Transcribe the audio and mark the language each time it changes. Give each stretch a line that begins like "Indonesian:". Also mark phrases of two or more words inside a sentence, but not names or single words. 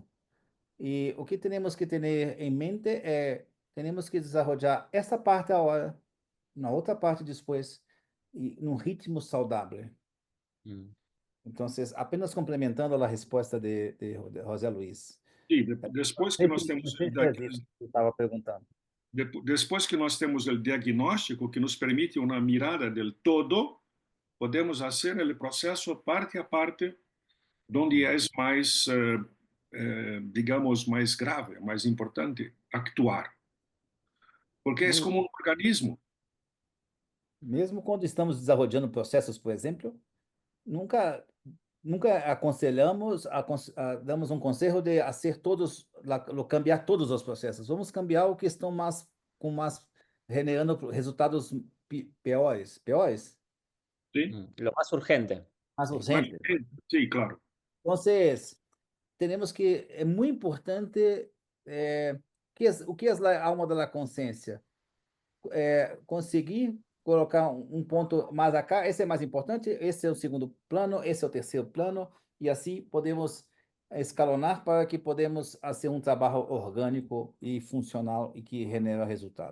Portuguese: E o que temos que ter em mente é, temos que desenvolver essa parte agora, na outra parte depois, e num ritmo saudável. Mm. Então, apenas complementando a resposta de José Luiz. Sim, depois que nós temos estava perguntando. depois que nós temos o diagnóstico que nos permite uma
Spanish: mirada del todo,
Portuguese: podemos fazer o processo parte a parte, onde é mais, digamos, mais grave, mais importante actuar. Porque é como um organismo. Mesmo quando estamos desenvolvendo processos, por exemplo, nunca aconselhamos, damos um conselho de cambiar todos os processos. Vamos cambiar o que estão generando resultados piores, Sim,
Spanish: Lo más urgente.
Portuguese: mais urgentes. sim, claro. Então, temos que, é muito importante, o que é a alma da consciência? Conseguir colocar um ponto mais acá, esse é mais importante, esse é o segundo plano, esse é o terceiro plano, e assim podemos escalonar para que podemos fazer um trabalho orgânico e funcional e que genera resultado.